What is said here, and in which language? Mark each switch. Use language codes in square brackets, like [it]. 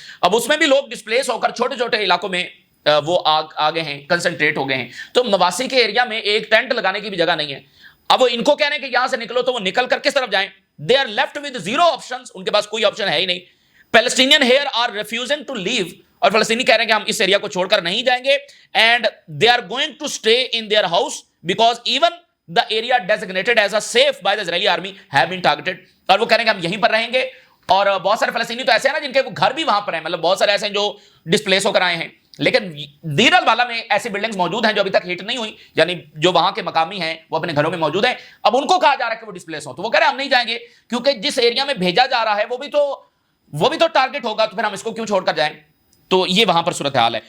[ur] اب اس میں بھی لوگ ڈسپلیس ہو کر چھوٹے چھوٹے علاقوں میں وہ آگے ہیں، کنسنٹریٹ ہو گئے ہیں. تو مواسی کے ایریا میں ایک ٹینٹ لگانے کی بھی جگہ نہیں ہے. اب وہ ان کو کہنے کہ یہاں سے نکلو تو وہ نکل کر کس طرف جائیں؟ [en] they are left with zero options, [ur] ان کے پاس کوئی آپشن ہے ہی نہیں. [en] Palestinians here are refusing to leave, [ur] اور فلسطینی کہہ رہے ہیں کہ ہم اس ایریا کو چھوڑ کر نہیں جائیں گے. [en] And they are going to stay in their house because even the area designated as a safe by the Israeli army have been targeted. [ur] اور وہ کہہ رہے ہیں کہ ہم یہیں پر رہیں گے. اور بہت سارے فلسطینی تو ایسے ہیں نا جن کے گھر بھی وہاں پر ہیں، مطلب بہت سارے ایسے ہیں جو ڈسپلیس ہو کر آئے ہیں. لیکن دیر البالا میں ایسی بلڈنگز موجود ہیں جو ابھی تک ہٹ نہیں ہوئی، یعنی جو وہاں کے مقامی ہیں وہ اپنے گھروں میں موجود ہیں. اب ان کو کہا جا رہا ہے کہ وہ ڈسپلیس ہوں، تو وہ کہہ رہے ہیں ہم نہیں جائیں گے کیونکہ جس ایریا میں بھیجا جا رہا ہے وہ بھی تو ٹارگٹ ہوگا، تو پھر ہم اس کو کیوں چھوڑ کر جائیں؟ تو یہ وہاں پر صورتحال ہے.